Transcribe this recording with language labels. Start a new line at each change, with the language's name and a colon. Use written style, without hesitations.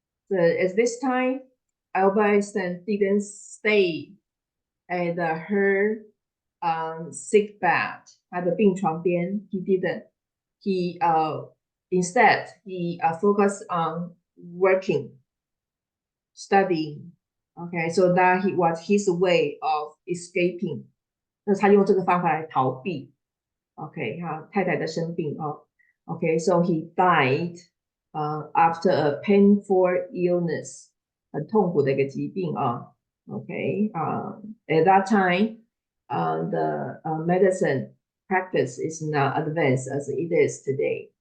English: So at this time, Albert Einstein didn't stay at her sick bed,
Chinese: 她的病床边.
English: He didn't. He instead he focused on working, studying. Okay, so that was his way of escaping.
Chinese: 那他用这个方法来逃避。 OK， 好，太太的生病哦。
English: Okay, so he died after a painful illness.
Chinese: 很痛苦的一个疾病啊。
English: Okay, at that time, the medicine practice is not advanced as it is today.